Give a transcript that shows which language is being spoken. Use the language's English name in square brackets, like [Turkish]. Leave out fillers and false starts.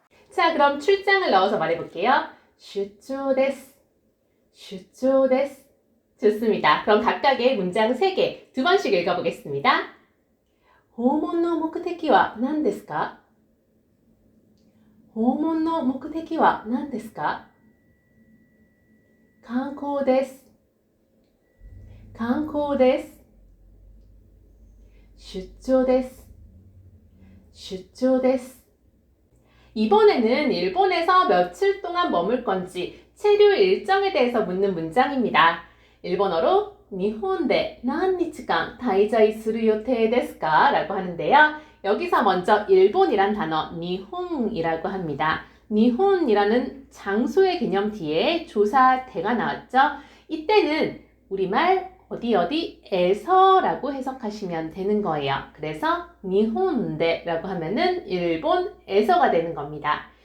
[Korean] 자, 그럼 출장을 넣어서 말해볼게요. [Japanese] 슈조 데스, 슈조 데스. [Korean] 좋습니다. 그럼 각각의 문장 3개, 2번씩 읽어보겠습니다. [Japanese] 호몬노 목테키와何ですか? 訪問の目的は何ですか? 観光です。観光です。出張です。出張です。 [Korean] 이번에는 일본에서 며칠 동안 머물 건지 체류 일정에 대해서 묻는 문장입니다. 일본어로 일본에 [Japanese] 何日間滞在する予定ですか? [Korean] 라고 하는데요. 여기서 먼저 일본이란 단어 니혼이라고 합니다. 니혼이라는 장소의 개념 뒤에 조사대가 나왔죠. 이때는 우리말 어디에서라고 해석하시면 되는 거예요. 그래서 니혼데라고 하면은 일본에서가 되는 겁니다.